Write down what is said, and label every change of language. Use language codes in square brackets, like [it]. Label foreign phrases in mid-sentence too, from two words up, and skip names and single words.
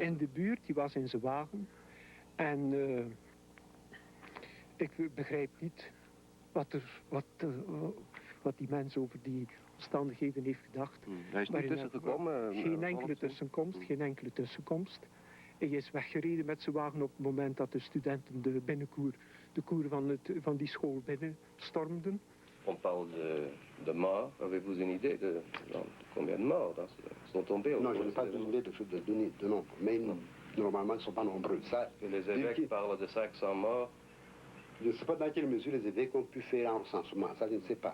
[nl] In de buurt, die was in zijn wagen. En ik begrijp niet wat die mens over die omstandigheden heeft gedacht. Hij is niet tussengekomen? Geen enkele tussenkomst. Hij is weggereden met zijn wagen op het moment dat de studenten de koer van die school binnenstormden. [fr] On parle de mort. Avez-vous une idée de combien de morts sont tombés? Non, je n'ai pas d'idée de nombre, mais normalement ils ne sont pas nombreux. Ça, les évêques parlent de 500 morts. Je ne sais pas dans quelle mesure les évêques ont pu faire un recensement, ça je ne sais pas.